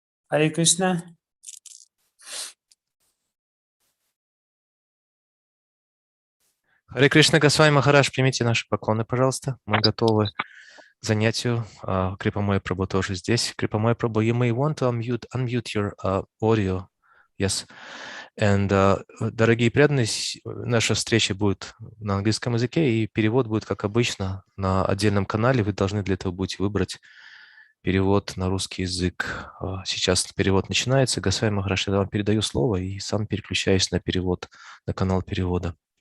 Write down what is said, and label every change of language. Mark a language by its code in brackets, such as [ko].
[ru] Харе Кришна. Харе Кришна Госвами Махарадж, примите наши поклоны, пожалуйста. Мы готовы к занятию. Крипамои Прабху тоже здесь. [en] Крипамои Прабху, you may want to unmute your audio. Yes. And, [ru] дорогие преданные, наша встреча будет на английском языке, и перевод будет, как обычно, на отдельном канале. Вы должны для этого будете выбрать перевод на русский язык. Сейчас перевод начинается. Госвами Махарадж, я вам передаю слово и сам переключаюсь на перевод, на канал перевода.